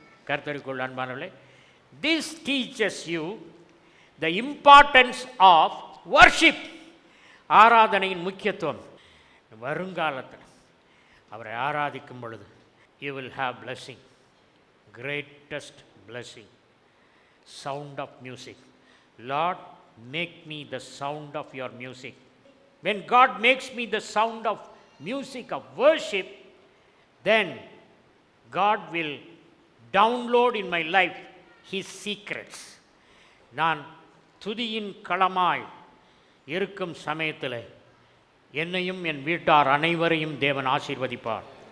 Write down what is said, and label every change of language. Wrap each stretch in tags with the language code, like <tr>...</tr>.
<ta>கர்த்தருக்குள் அன்பானவர்களே,</ta> <en>This teaches you the importance of worship.</en> <ta>ஆராதனையின் முக்கியத்துவம். வருங்காலத்தில் அவரை ஆராதிக்கும் பொழுது</ta> <en>You will have blessing, greatest blessing. Sound of music. Lord, make me the sound of your music. When God makes me the sound of music of worship, then God will download in my life his secrets.</en> <ta>நான் துதியின் களமாய் இருக்கும் சமயத்தில் என்னையும் என் வீட்டார் அனைவரையும் தேவன் ஆசீர்வதிப்பார்.</ta>